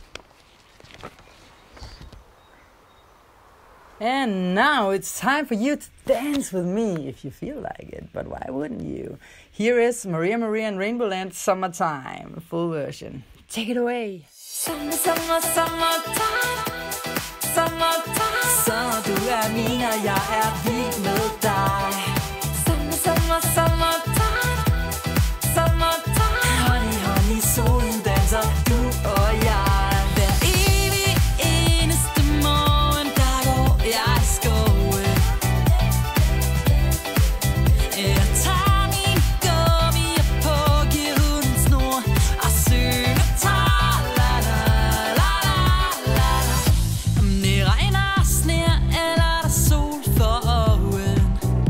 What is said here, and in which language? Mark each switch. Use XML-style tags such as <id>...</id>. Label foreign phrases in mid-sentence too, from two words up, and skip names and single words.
<en>And now it's time for you to dance with me if you feel like it, but why wouldn't you? Here is Maria and RainbowLand Summertime, full version. Take it away. Summertime, summertime.</en> <da>Så du min, og jeg vild med dig.</da> <en>Summertime, summertime.</en> <da>Honey, solen danser, du og jeg. Hver evig eneste morgen, der går jeg i skoven. Jeg tager min gummier på, giver hunden snor og synger ta-la-la-la-la-la. Om det regner og sner, eller der sol for øjen,</da>